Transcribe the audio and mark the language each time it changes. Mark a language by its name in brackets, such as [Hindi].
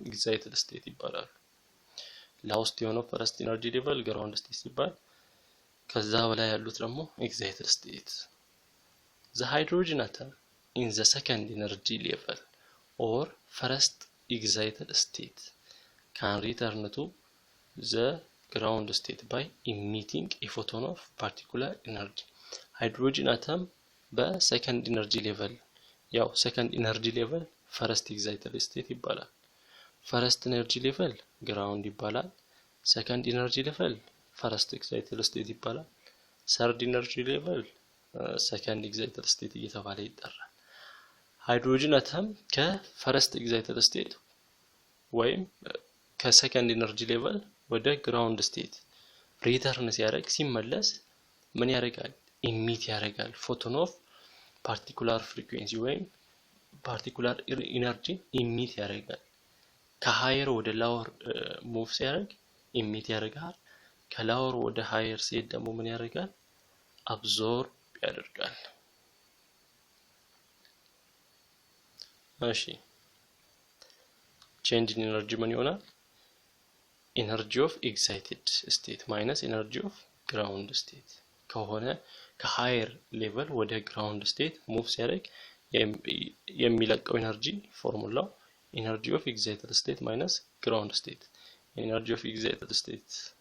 [English] excited state ይባላሉ። lowest የሆነው first energy level ground state [Amharic] ሲባል ከዛ በላይ ያሉት ደግሞ [English] excited state. The hydrogen atom in the second energy level or first excited state can return to the ground state by emitting a photon of particular energy. [Amharic] hydrogen atom በሰከንድ ኢነርጂ ሌቨል ያው ሰከንድ ኢነርጂ ሌቨል ፈርስት ኤግዛይትድ ስቴት ይባላል። ፈረስት ኤነርጂ ሌቨል ግራውንድ ይባላል። ሰከንድ ኢነርጂ ሌቨል ፈረስት ኤክሳይትድ ስቴት ይባላል። ሰርድ ኢነርጂ ሌቨል ሰከንድ ኤክሳይትድ ስቴት እየተባለ ይጠራል። ሃይድሮጅን አተም ከፈረስት ኤክሳይትድ ስቴት ወይም ከሰከንድ ኢነርጂ ሌቨል ወደ ግራውንድ ስቴት ሪተርን ሲያደርግ ሲመለስ ምን ያደርጋል? ኢሚት ያደርጋል። ፎቶን ኦፍ ፓርቲኩላር ፍሪኩዌንሲ ወይም ፓርቲኩላር ኢነርጂ ኢሚት ያደርጋል። ከሃየር ወደ ላወር ሙቭ ሲያደርግ ኢሚት ያደርጋል። ከላወር ወደ ሃየር ሲሄድ ደግሞ ምን ያደርጋል? አብዞርብ ያደርጋል። እሺ [English] change in energy [Amharic] ምን ይሆናል? [English] energy of excited state minus energy of ground state [Amharic] ከሆነ ከሃየር ሌቨል ወደ ግራውንድ ስቴት ሙቭ ሲያደርግ የሚለቀው ኤነርጂ ፎርሙላው [English] energy of excited state minus ground state energy of excited state